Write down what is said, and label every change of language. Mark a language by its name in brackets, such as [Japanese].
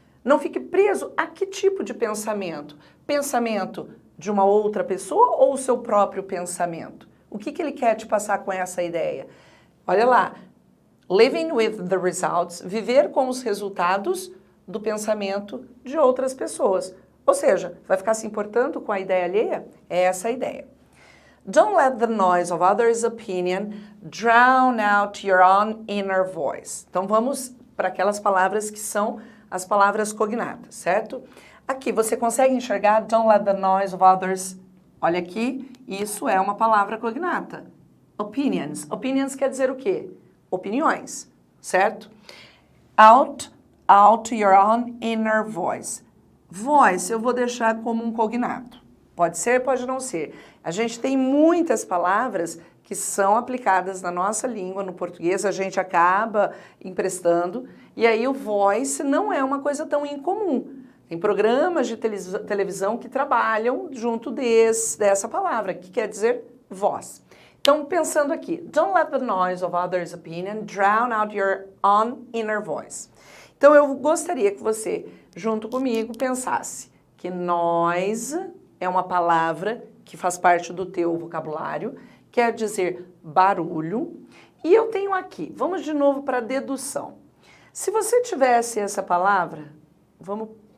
[Portuguese] Não fique preso a que tipo de pensamento? Pensamento de uma outra pessoa ou o seu próprio pensamento? O que ele quer te passar com essa ideia? Olha lá, [English] living with the results, [Portuguese] viver com os resultados do pensamento de outras pessoas. Ou seja, vai ficar se importando com a ideia alheia? É essa a ideia. [English] Don't let the noise of others' opinion drown out your own inner voice. [Portuguese] Então vamos para aquelas palavras que são as palavras cognatas, certo? Aqui você consegue enxergar [English] don't let the noise of others. [Portuguese] Olha aqui, isso é uma palavra cognata. Opinions. Opinions quer dizer o quê? Opiniões, certo? [English] Out your own inner voice. [Portuguese] Voice eu vou deixar como um cognato. Pode ser, pode não ser. A gente tem muitas palavras que são aplicadas na nossa língua, no português, a gente acaba emprestando, e aí o voice não é uma coisa tão incomum. Tem programas de televisão que trabalham junto dessa palavra, que quer dizer voz. Então, pensando aqui, [English] don't let the noise of others' opinion drown out your own inner voice. [Portuguese] Então, eu gostaria que você, junto comigo, pensasse que noise é uma palavra que faz parte do teu vocabulário, quer dizer barulho. E eu tenho aqui, vamos de novo para a dedução. Se você tivesse essa palavra, vamos